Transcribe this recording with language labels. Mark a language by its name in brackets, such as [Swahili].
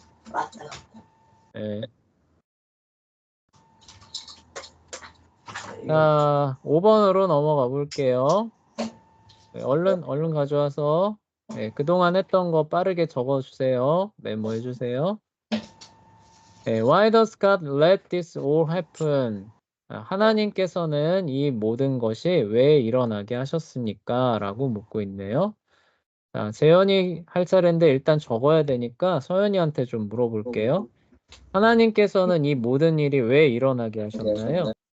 [Korean] 맞다. 네. 자, 5번으로 넘어가 볼게요. 네, 얼른 가져와서 네, 그동안 했던 거 빠르게 적어주세요. 메모해 주세요. [English] 네, Why does God let this all happen? [Korean] 하나님께서는 이 모든 것이 왜 일어나게 하셨습니까? 라고 묻고 있네요. 자, 재현이 할 차례인데 일단 적어야 되니까 서연이한테 좀 물어볼게요. 하나님께서는 이 모든 일이 왜 일어나게 하셨나요?